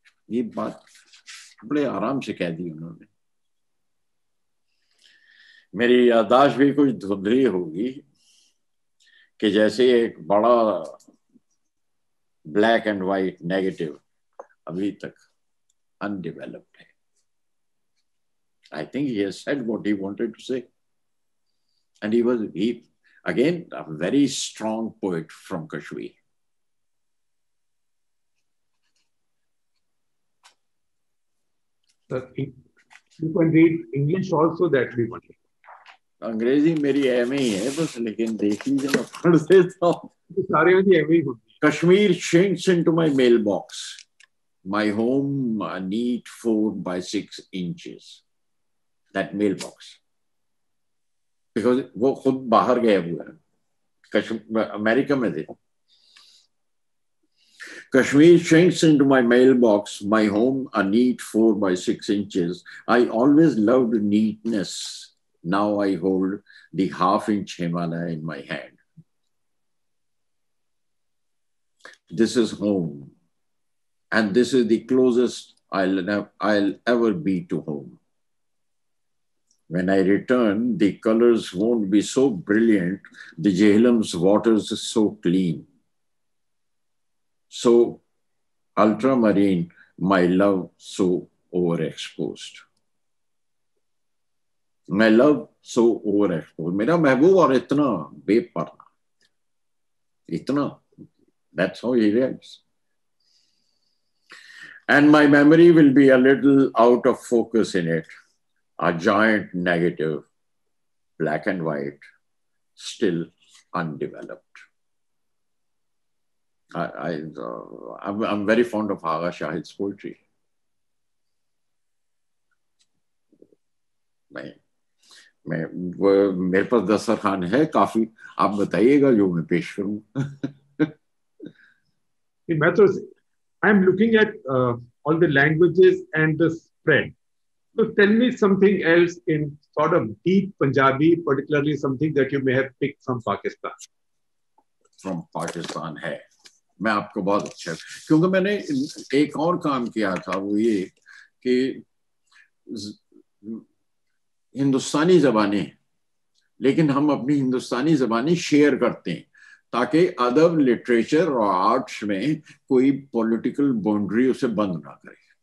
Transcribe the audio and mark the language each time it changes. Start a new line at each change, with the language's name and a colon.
Hindi: ये बात बड़े आराम से कह दी उन्होंने. मेरी यादाश्त भी कुछ धुंधली होगी कि जैसे एक बड़ा ब्लैक एंड व्हाइट नेगेटिव अभी तक अनडेवलप्ड है.
English: I think he has said what he wanted to say. And he again, a very strong poet from Kashmir. You can read English also, that we want.
Hindi: अंग्रेजी मेरी M ही है बस, लेकिन देख लीजिए मैं पढ़ देता हूँ. सारे में एम ही होती.
English: Kashmir shrinks into my mailbox, my home a neat 4 by 6 inches. That mailbox, because
Hindi: वो खुद बाहर गए हुए हैं, अमेरिका में थे.
English: Kashmir shrinks into my mailbox, my home a neat 4 by 6 inches. I always loved neatness. Now I hold the half-inch Himalaya in my hand. This is home, and this is the closest I'll ever be to home. When I return, the colors won't be so brilliant, the Jehlam's waters so clean. So ultramarine, my love so overexposed. My love so overexposed.
Hindi: मेरा महबूब और इतना बेपरवाह, इतना.
English: That's how he reacts. And my memory will be a little out of focus in it. A giant negative, black and white, still undeveloped. I'm very fond of Agha Shahid's poetry.
Hindi: मेरे पास दस्तरखान है काफी, आप बताइएगा जो मैं पेश करूं.
English: I'm looking at all the languages and the spread. So tell me something else in sort of deep Punjabi, particularly something that you may have picked from Pakistan. From Pakistan है.
Hindi: मैं आपको बहुत अच्छा, क्योंकि मैंने एक और काम किया था, वो ये कि हिंदुस्तानी ज़बानें, लेकिन हम अपनी हिंदुस्तानी ज़बानें शेयर करते हैं ताकि अदब, लिटरेचर और आर्ट्स में कोई पॉलिटिकल बाउंड्री उसे बंद ना करे.